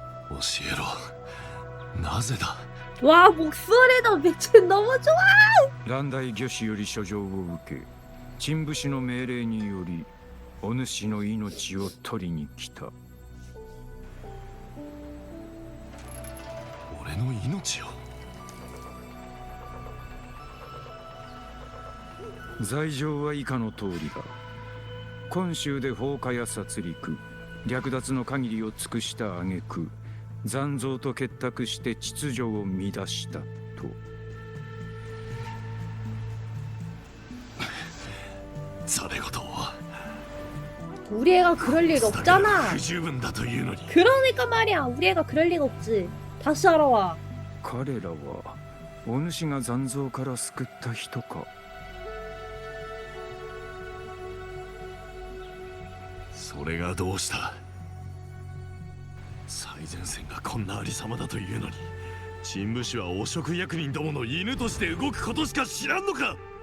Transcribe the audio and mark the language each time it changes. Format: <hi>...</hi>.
<ja>教えろ。なぜだ。</ja> <ko>와 목소리도 미친 너무 좋아</ko> <ja>蘭大御師より書状を受け、陳武士の命令によりお主の命を取りに来た。俺の命を。罪状は以下の通りだ。今州で放火や殺戮、略奪の限りを尽くした挙句、残像と結託して秩序を乱したと。それごと</ja> <ko>우리 애가 그럴 일 없잖아.</ko> <ja>不十分だというのに</ja> <ko>그러니까 말이야. 우리 애가 그럴 리가 없지. 다시 알아와.</ko> <ja>彼らはお主が残像から救った人か。それがどうした。最前線がこんなありさまだというのに、陳武士は汚職役人どもの犬として動くことしか知らんのか。</ja>